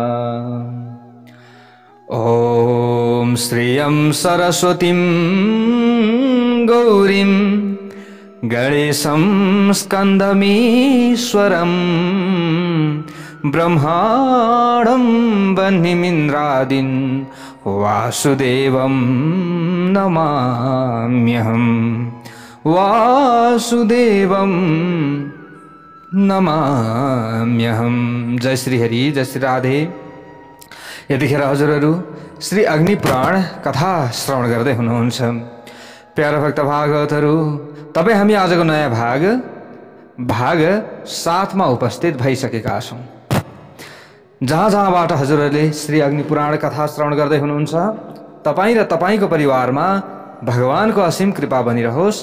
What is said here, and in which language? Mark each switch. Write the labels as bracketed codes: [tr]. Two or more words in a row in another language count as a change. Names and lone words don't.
[sa] ॐ श्रियं सरस्वतीं गौरीं गणेशं स्कन्दमीश्वरं ब्रह्माणं वह्निमिन्द्रादिं वासुदेवं नमाम्यहं। वासुदेवं नमाम्यहं। [ne] जय श्री हरि, जय श्री राधे। यतिखेर हजुरहरू श्री अग्नि पुराण कथा श्रवण गर्दै हुनुहुन्छ। प्यारा भक्त भागवतहरू, तपाईँ हामी आजको नयाँ भाग 7 मा उपस्थित भइसकेका छौँ। जहाँबाट हजुरहरूले श्री अग्नि पुराण कथा श्रवण गर्दै हुनुहुन्छ, तपाईँ र तपाईँको परिवारमा भगवानको असीम कृपा बनिरहोस्।